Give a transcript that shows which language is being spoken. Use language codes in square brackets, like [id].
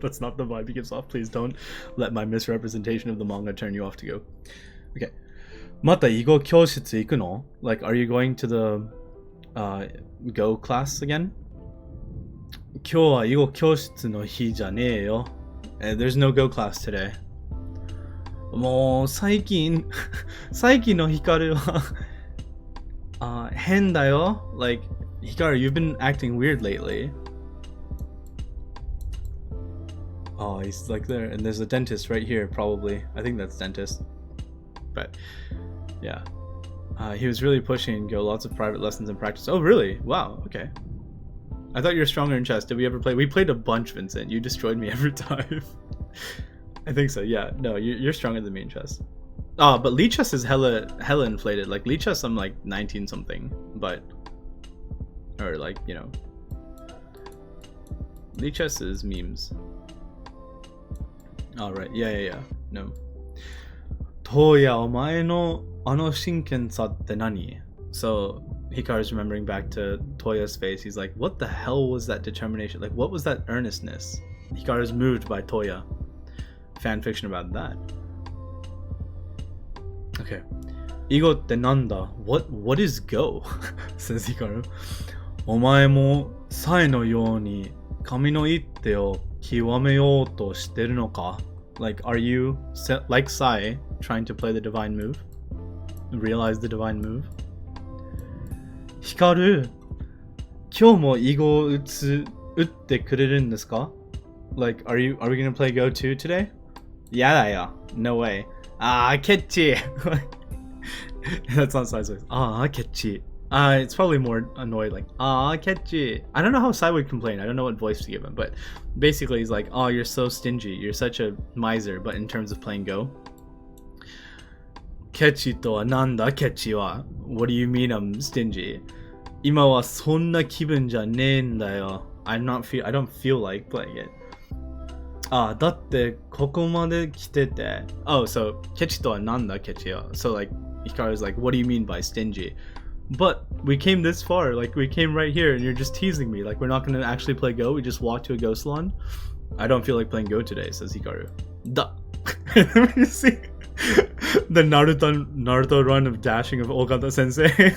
[en] That's not the vibe he gives off. Please don't let my misrepresentation of the manga turn you off to Go. Okay. [ja] また囲碁教室行くの? [en] Like, are you going to the Go class again? [ja] 今日は囲碁教室の日じゃねえよ. [en] There's no Go class today. [ja] もう最近のHikaruは変だよ. [en] Like, Hikaru, you've been acting weird lately. Oh, he's like there, and there's a dentist right here, probably. I think that's dentist. But yeah, he was really pushing Go, lots of private lessons and practice. Oh, really? Wow. Okay. I thought you were stronger in chess. Did we ever play? We played a bunch, Vincent. You destroyed me every time. I think so. Yeah. No, you're stronger than me in chess. Oh, but Lee chess is hella inflated. Like Lee chess, I'm like 19 something, but or like, you know, Lee chess is memes. All right. Yeah. No. [ja] トーヤ、お前のあの真剣さって何? [en] So Hikaru's remembering back to Toya's face. He's like, what the hell was that determination? Like, what was that earnestness? Hikaru's moved by Toya. Fan fiction about that. Okay. [ja] Ego te nanda? [en] What is go? Says Hikaru. [ja] Omae mo Sae no you ni kami no itte o kiwameyou to shiteru no ka? [en] Like, are you, like Sae, trying to play the divine move? Realize the divine move? [ja] Hikaru, 今日も囲碁打ってくれるんですか? [en] Like, are we gonna play Go 2 today? [ja] やだよ. [en] No way. Ah, catchy. That's not Sai's voice. Ah, catchy. It's probably more annoyed, like, ah, catchy. I don't know how Sai would complain. I don't know what voice to give him, but basically he's like, oh, you're so stingy. You're such a miser, but in terms of playing Go. [ja] Catchy to wa nanda catchy wa? [en] What do you mean I'm stingy? [ja] 今はそんな気分じゃねえんだよ. [en] I don't feel like playing it. [ja] あ、だってここまで来てて. [en] Oh, so [ja] ケチとはなんだケチよ. [en] So like Hikaru's like, what do you mean by stingy? But we came this far, like we came right here and you're just teasing me. Like we're not gonna actually play Go, we just walked to a Go salon. I don't feel like playing Go today, says Hikaru. Da. Let me see the Naruto run of dashing of Okada sensei.